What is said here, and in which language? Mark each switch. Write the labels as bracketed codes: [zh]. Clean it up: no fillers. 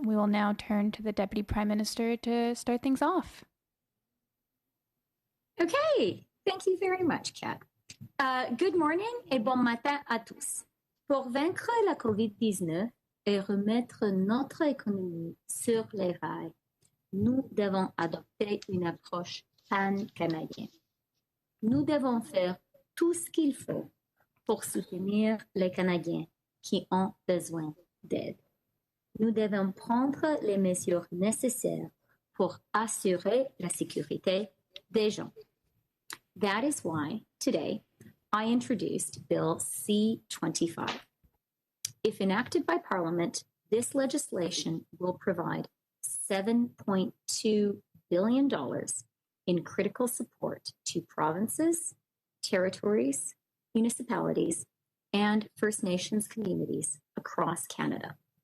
[en] We will now turn to the Deputy Prime Minister to start things off. Okay, thank you very much, Kat. Good morning [fr] et bon matin à tous. Pour vaincre la COVID-19 et remettre notre économie sur les rails, nous devons adopter une approche pan-canadienne. Nous devons faire tout ce qu'il faut pour soutenir les Canadiens qui ont besoin d'aide. Nous devons prendre les mesures nécessaires pour assurer la sécurité des gens. [en] That is why today I introduced Bill C-25. If enacted by Parliament, this legislation will provide $7.2 billion in critical support to provinces, territories, municipalities, and First Nations communities across Canada.